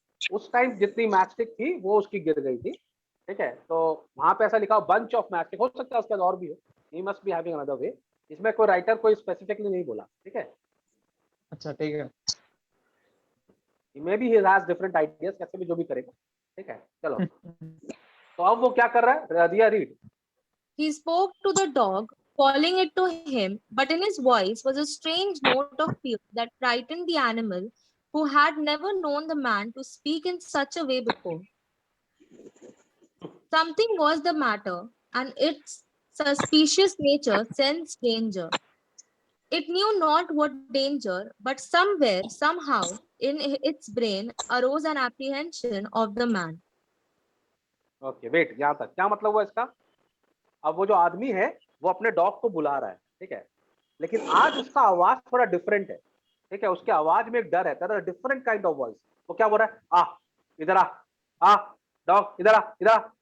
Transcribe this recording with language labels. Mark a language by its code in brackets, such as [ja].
[hi] उस टाइम जितनी मैस्टिक थी वो उसकी गिर गई थी, ठीक है, तो वहां पे ऐसा लिखा बंच ऑफ मैस्टिक, हो सकता है उसके बाद और भी हो, [en] He must be having another way. [hi] इसमें कोई राइटर कोई स्पेसिफिकली नहीं बोला, ठीक है, अच्छा ठीक है। [en] maybe he has different ideas, [hi] कैसे भी जो भी करेगा, ठीक है। चलो, तो अब वो क्या कर रहा है, दिया read. [en] He spoke to the dog, calling it to him, but in his voice was a strange note of fear that frightened the animal, who had never known the man to speak in such a way before. Something was the matter, and its suspicious nature sensed danger. It knew not what danger, but somewhere, somehow, in its brain arose an apprehension of the man. [hi] Okay wait, यहाँ तक क्या मतलब हुआ इसका? अब वो जो आदमी है वो अपने डॉग को बुला रहा है, ठीक है, लेकिन आज उसका आवाज थोड़ा डिफरेंट है, ठीक है, उसके आवाज में एक डर है, [en] Different kind of voice. [hi] वो क्या बोल रहा है, आ इधर आ डॉग इधर इधर आ।